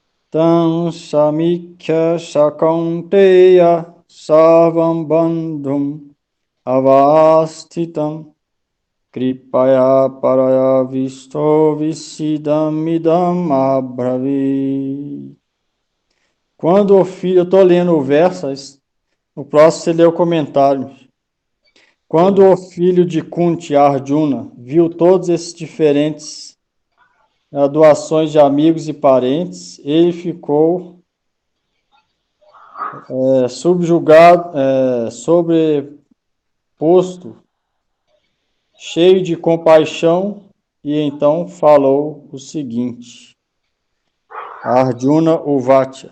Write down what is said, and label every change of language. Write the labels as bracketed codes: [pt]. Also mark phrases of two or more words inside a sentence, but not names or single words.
[sa] Tam samikya shakunteya sarvam bandhum avastitam kripaya paraya visto visidam idam abbravi. [pt] Quando o filho, eu estou lendo o verso, o próximo você lê o comentário. Quando o filho de Kunti, Arjuna, viu todos esses diferentes doações de amigos e parentes, ele ficou subjugado, sobreposto, cheio de compaixão, e então falou o seguinte: [sa] Arjuna Uvacha.